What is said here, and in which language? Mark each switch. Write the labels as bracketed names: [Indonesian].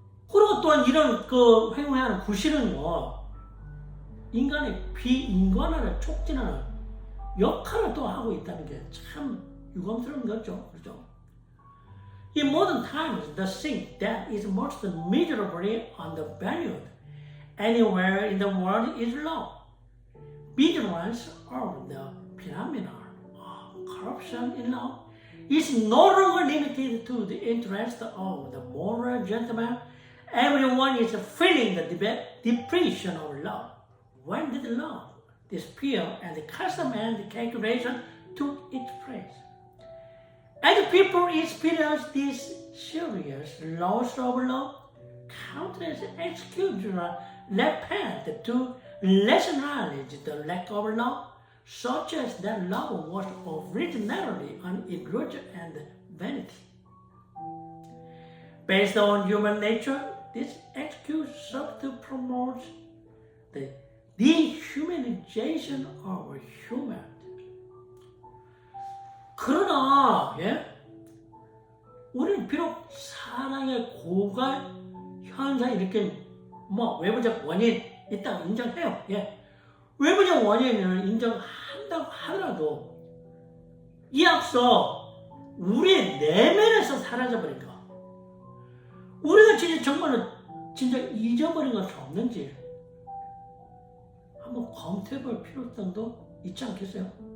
[Korean] 그리고 또한 이런 횡행하는 구실은요, 인간의 비인간화를 촉진하는 역할을 또 하고 있다는 게 참 유감스러운 거죠. 그렇죠? [English] In modern times, the thing that is most miserably undervalued anywhere in the world is love. Vigilance of the phenomenon of corruption in love is no longer limited to the interest of the moral gentleman. Everyone is feeling the depression of love. When did love disappear and the custom and calculation took its place? As people experience this serious loss of love, countless excuses are left to rationalize the lack of love, such as that love was originally an illusion and vanity. Based on human nature, this excuse serves to promote the dehumanization of humanity. [Korean] 그러나 우리는 비록 사랑의 고갈 현상이 일으킨 외부적 원인 있다고 인정해요. 외부적 원인을 인정한다고 하더라도 이 앞서 우리의 내면에서 사라져버린 거, 우리가 진짜 잊어버린 것이 없는지 한번 검토해볼 필요성도 있지 않겠어요?